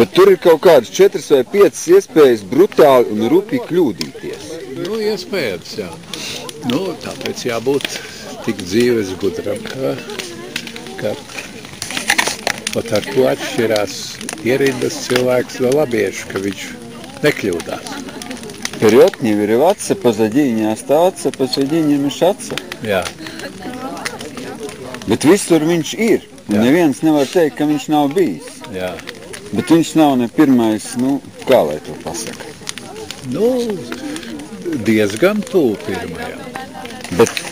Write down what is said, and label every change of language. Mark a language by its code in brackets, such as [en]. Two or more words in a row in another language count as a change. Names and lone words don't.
[lv] Bet tur ir kaut kādas 4 vai 5 iespējas brutāli un rupi kļūdīties. Nu, iespējams, jā. Nu, tāpēc jābūt tik dzīves gudram, ka pat ar to atšķirās ierindas cilvēks no labiešu, ka viņš nekļūdās. [ru] Перед вириваться, позади не остаться, посреди не мешаться. [lv] Jā. Bet visur viņš ir. Un neviens nevar teikt, ka viņš nav bijis. Jā. Bet viņš nav ne pirmais, kā lai to pasaka? Nu, diezgan tuvu pirmajam. Bet